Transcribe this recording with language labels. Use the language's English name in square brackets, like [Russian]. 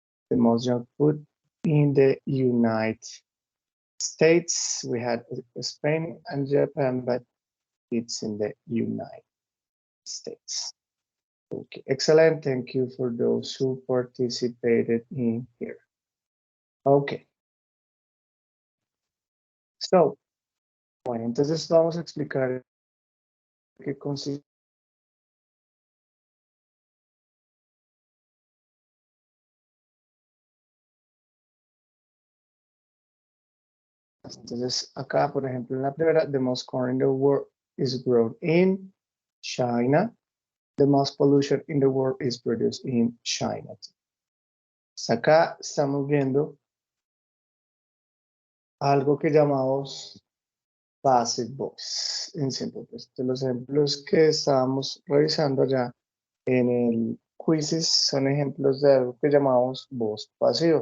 [English] The most junk food in the United States. We had Spain and Japan, but it's in the United States. Okay, excellent. Thank you for those who participated in here. Okay. [Spanish] So, bueno, entonces vamos a explicar qué consiste. [English] Entonces, acá, por ejemplo, en la primera, the most corn in the world is grown in China. The most pollution in the world is produced in China. [Spanish] Acá estamos viendo algo que llamamos basic voice en simple. Pues, de los ejemplos que estábamos revisando ya en el quizzes son ejemplos de algo que llamamos voz pasiva.